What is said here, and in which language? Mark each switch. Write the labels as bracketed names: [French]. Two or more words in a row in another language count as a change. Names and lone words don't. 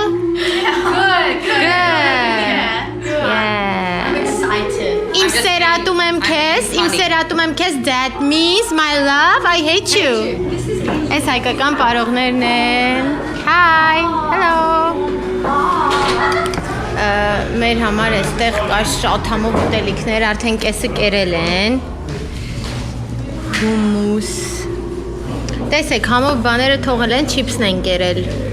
[English] Good. Yeah. I'm excited. [Armenian] Իմ սերատում եմ քեզ, [English] that means my love, I hate you. [Armenian] Այս հայկական պարողներն են։ [English] Hi, hello. [Armenian] Մեր համար այստեղ կար շատ համով ուտելիքներ, արդեն կեսը կերել են։ Հումուս։ Տեսեք, համով բաները թողել են, չիփսն են կերել։